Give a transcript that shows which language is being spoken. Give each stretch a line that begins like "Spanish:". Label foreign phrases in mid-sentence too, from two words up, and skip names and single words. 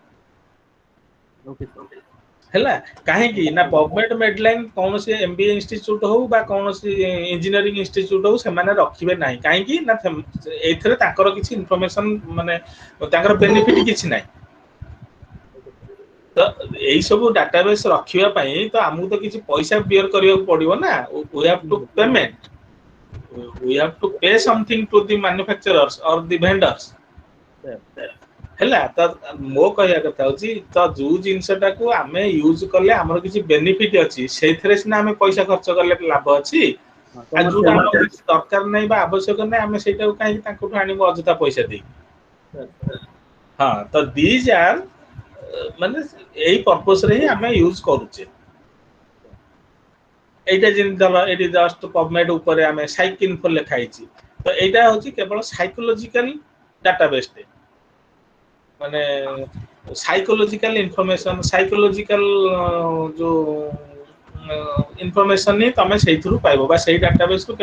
Odia: ହେଲା କାହିଁକି ନା ପବମେଡ୍ ମେଡଲାଇନ୍ କୌଣସି
English: MBA institute
Odia: ହଉ ବା କୌଣସି
English: engineering institute
Odia: ହଉ ସେମାନେ ରଖିବେ ନାହିଁ କାହିଁକି ନା ଏଇଥିରେ ତାଙ୍କର କିଛି ଇନଫର୍ମେସନ ମାନେ ତାଙ୍କର ବେନିଫିଟ କିଛି ନାହିଁ ତ ଏଇ ସବୁ ଡାଟାବେସ୍ ରଖିବା ପାଇଁ ତ ଆମକୁ ତ କିଛି ପଇସା ବିୟର କରିବାକୁ ପଡିବ ନା
English: we have to payment we have to pay something to the manufacturers or the vendors
Odia: ହେଲା ତ ମୋ କହିବା କଥା ହଉଛି ତ ଯୋଉ ଜିନିଷଟାକୁ ଆମେ ୟୁଜ କଲେ ଆମର କିଛି ବେନିଫିଟ ଅଛି ସେଇଥିରେ ସିନା ଆମେ ପଇସା ଖର୍ଚ୍ଚ କଲେ ଲାଭ ଅଛି ଆଉ ଯୋଉଟା ଆମର ଦରକାର ନାହିଁ ବା ଆବଶ୍ୟକ ନାହିଁ ଆମେ ସେଇଟାକୁ କାହିଁକି ତାଙ୍କଠୁ ଆଣିବୁ ଅଯଥା ପଇସା ଦେଇକି ହଁ ତ
English: these are
Odia: ମାନେ ଏଇ ପର୍ପସ ରେ ହିଁ ଆମେ ୟୁଜ କରୁଛେ এইটা যেମିତି ଧର ଏଠି ଜଷ୍ଟ ପବମେଡ୍ ଉପରେ ଆମେ ସାଇକି ଇନଫୋ ଲେଖା ହେଇଛି ତ ଏଇଟା ହଉଛି କେବଳ
English: psychological database
Odia: ଟେ ମାନେ
English: psychological information psychological
Odia: ଯୋଉ ଇନଫର୍ମେସନ ହିଁ ତମେ ସେଇଥିରୁ ପାଇବ ବା ସେଇ ଡାଟାବେସ୍ ରୁ